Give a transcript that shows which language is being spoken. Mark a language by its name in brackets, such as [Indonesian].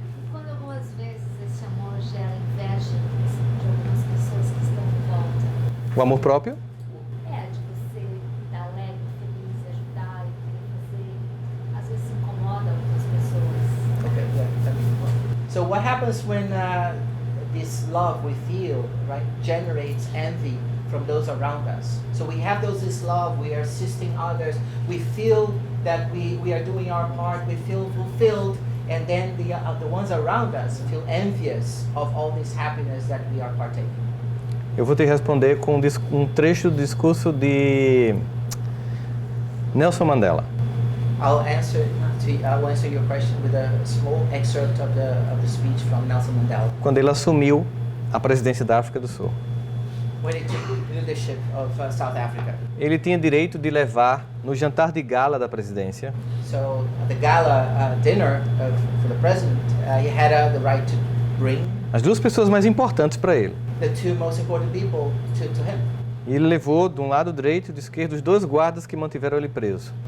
[Portuguese] Quando algumas vezes esse amor gera inveja de algumas pessoas que estão em volta, O amor próprio, de você estar alegre, feliz, ajudar e querer fazer, às vezes se incomoda algumas pessoas. [English] Okay, yeah, that makes sense. So what happens when this love we feel, right, generates envy from those around us? So we have this love, we are assisting others, we feel that we are doing our part, we feel fulfilled, and then the ones around us feel envious of all this happiness that we are partaking. [Portuguese] eu vou te responder com um trecho do discurso de Nelson Mandela. [English] I'll answer your question with a small excerpt of the speech from Nelson Mandela. [Portuguese] Quando ele assumiu a presidência da África do Sul. [English] When he took leadership of South Africa. [Portuguese] Ele tinha direito de levar no jantar de gala da presidência [English] So at the gala dinner for the president, he had the right to bring [Portuguese] as duas pessoas mais importantes para ele. [English] the two most important people to him. [Portuguese] E ele levou de um lado direito e do esquerdo os dois guardas que mantiveram ele preso.